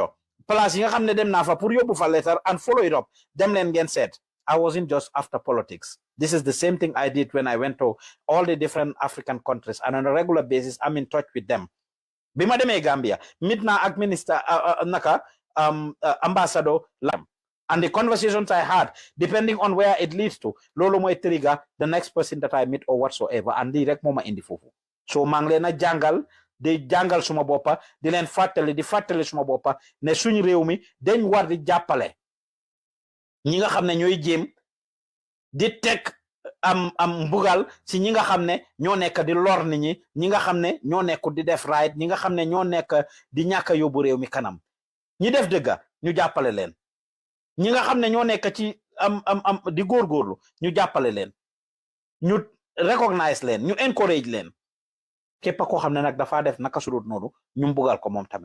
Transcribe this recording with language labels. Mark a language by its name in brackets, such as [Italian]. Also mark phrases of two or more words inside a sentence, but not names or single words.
[Wolof] Place yi nga xam ne dem naa fa pour yóbbu fa letter [English] and follow it up. [Wolof] Dem leen ngeen seet. [English] I wasn't just after politics. This is the same thing I did when I went to all the different African countries, and on a regular basis, I'm in touch with them. [Wolof] Bima deme Gambia, meet na ak Minister Ambassador Lam. [English] And the conversations I had, depending on where it leads to, [Wolof] lolo moy [English] trigger the next person that I meet or whatsoever, and direct [Wolof] moma indi fofu. So mangle na jangal, di jangal suma bopa, di len fatali suma bopa, ne suñu réew mi dañ war di jàppale ñi nga xam ne ñooy jéem di teg mbugal si ñi nga xam ne ñoo nekk di lor nit ñi nga xam ne ñoo nekk di def right, ñi nga xam ne ñoo nekk di ñàkk a yóbbu réew mi kanam ñi def dëgga ñu jàppale leen ñi nga xam ne ñoo nekk ci di góorgóorlu ñu jàppale leen ñu recognize leen ñu encourage leen képp koo xam ne nag dafa def naka sudut noonu ñu mbugal ko moom tamit.